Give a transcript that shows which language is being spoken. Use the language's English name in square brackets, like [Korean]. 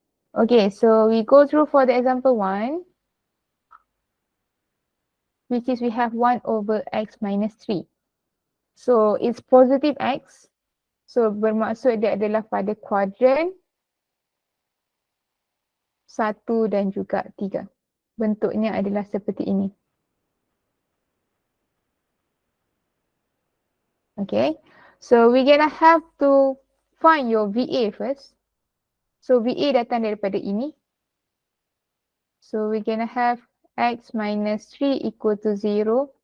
[English] Okay, so we go through for the example 1. Which is we have 1 over x minus 3. So it's positive x. [Malay] So bermaksud dia adalah pada kuadran 1 dan juga 3. bentuknya adalah seperti ini. [English] Okay, so we're gonna have to find your VA first. [Malay] So VA datang daripada ini. [English] So we're gonna have x minus 3 equal to 0.